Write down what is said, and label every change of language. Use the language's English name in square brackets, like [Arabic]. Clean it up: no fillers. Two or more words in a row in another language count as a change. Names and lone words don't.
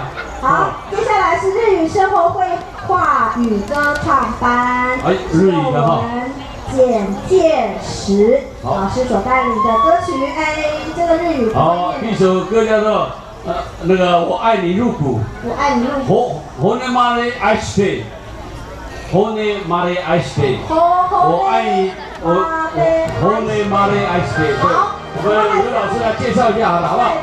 [Chinese] 好，接下来是日语生活绘画与歌唱班。哎，日语的哈。简介时老师所带领的歌曲，这个日语。好，一首歌叫做那个我爱你入骨。我爱你入骨。 [Japanese] 骨まで愛して、骨まで愛して。 [Chinese] 我爱你， [Japanese] 骨まで愛して。 [Chinese] 对，我们刘老师来介绍一下好了，好不好？